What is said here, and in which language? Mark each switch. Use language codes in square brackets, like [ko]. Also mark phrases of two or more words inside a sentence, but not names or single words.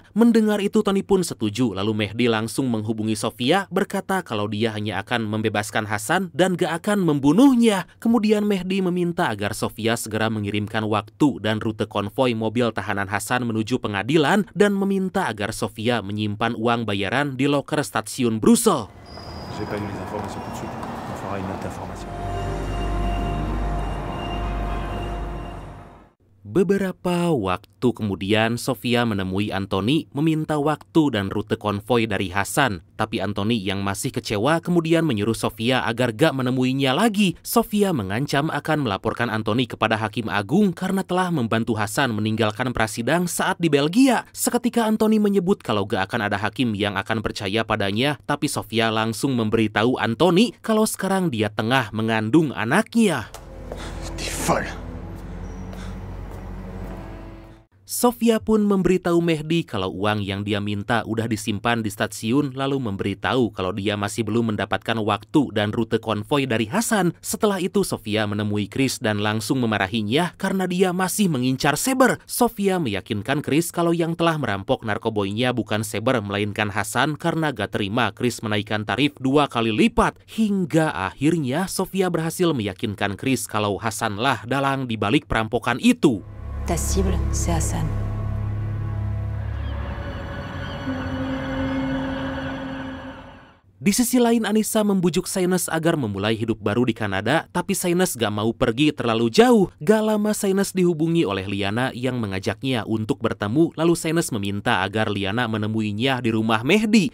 [id] Mendengar itu Tony pun setuju, lalu Mehdi langsung menghubungi Sofia, berkata kalau dia hanya akan membebaskan Hasan dan gak akan membunuhnya. Kemudian Mehdi meminta agar Sofia segera mengirimkan waktu dan rute konvoi mobil tahanan Hasan menuju pengadilan dan meminta agar Sofia menyimpan uang bayaran di loker stasiun Brussels. [fr] J'ai pas eu les informations tout de suite. On fera une note d'information. [id] Beberapa waktu kemudian, Sofia menemui Anthony meminta waktu dan rute konvoi dari Hasan. Tapi Anthony yang masih kecewa kemudian menyuruh Sofia agar gak menemuinya lagi. Sofia mengancam akan melaporkan Anthony kepada Hakim Agung karena telah membantu Hasan meninggalkan prasidang saat di Belgia. Seketika Anthony menyebut kalau gak akan ada hakim yang akan percaya padanya, tapi Sofia langsung memberitahu Anthony kalau sekarang dia tengah mengandung anaknya. [fr] T'es folle. [id] Sofia pun memberitahu Mehdi kalau uang yang dia minta udah disimpan di stasiun, lalu memberitahu kalau dia masih belum mendapatkan waktu dan rute konvoi dari Hasan. Setelah itu Sofia menemui Chris dan langsung memarahinya karena dia masih mengincar Saber. Sofia meyakinkan Chris kalau yang telah merampok narkoboynya bukan Saber melainkan Hasan karena gak terima Chris menaikkan tarif 2 kali lipat. Hingga akhirnya Sofia berhasil meyakinkan Chris kalau Hasanlah dalang dibalik perampokan itu. [fr] Ta cible, c'est Hassan. [id] Di sisi lain, Anissa membujuk Shaines agar memulai hidup baru di Kanada, tapi Shaines gak mau pergi terlalu jauh. Gak lama Shaines dihubungi oleh Liana yang mengajaknya untuk bertemu, lalu Shaines meminta agar Liana menemuinya di rumah Mehdi.